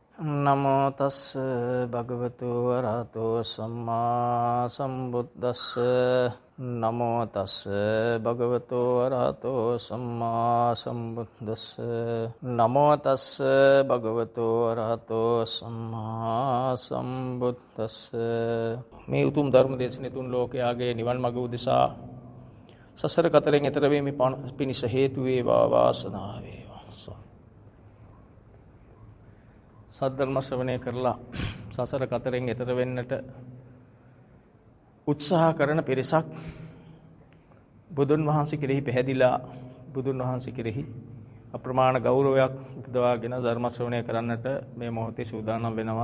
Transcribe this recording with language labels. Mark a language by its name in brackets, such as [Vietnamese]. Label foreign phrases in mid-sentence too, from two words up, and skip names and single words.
[Pali] නමෝ තස්ස භගවතු වරහතෝ සම්මා සම්බුද්දස්ස. නමෝ තස්ස භගවතු වරහතෝ සම්මා සම්බුද්දස්ස. නමෝ තස්ස භගවතු වරහතෝ සම්මා සම්බුද්දස්ස. [Sinhala] මේ උතුම් ධර්ම දේශනේ තුන් ලෝකයාගේ නිවන් මඟ උදෙසා සසර කතරෙන් එතර වීම පිණිස හේතු වේවා වාසනාව වේවා. සද්ධර්ම ශ්‍රවණය කරලා සසර කතරෙන් එතර වෙන්නට උත්සාහ කරන පිරිසක් බුදුන් වහන්සේ කෙරෙහි පැහැදිලා බුදුන් වහන්සේ කෙරෙහි අප්‍රමාණ ගෞරවයක් උපදවාගෙන ධර්ම ශ්‍රවණය කරන්නට මේ මොහොතේ සූදානම් වෙනවා.